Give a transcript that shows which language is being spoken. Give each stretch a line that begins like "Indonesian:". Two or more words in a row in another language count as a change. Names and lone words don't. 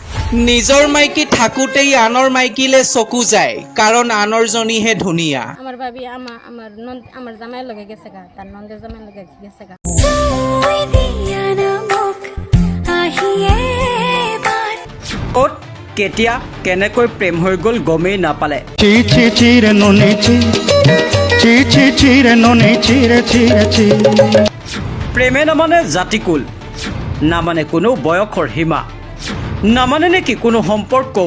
Assamese: নিজৰ মাইকী থাকোঁতেই আনৰ মাইকীলে চকু যায়, কাৰণ আনৰ জনীহে ধুনীয়া।
Bangla: আমার ভাবি আমার জামাই লগে গেছে গা, তার নন্দের জামাই লগে গেছে গা।
Assamese: ক'ত কেতিয়া কেনেকৈ প্ৰেম হৈ গ'ল গমেই নাপালে। প্ৰেমে নামানে জাতিকুল, নামানে কোনো বয়সৰ সীমা, নামানে নেকি কোনো সম্পৰ্কও।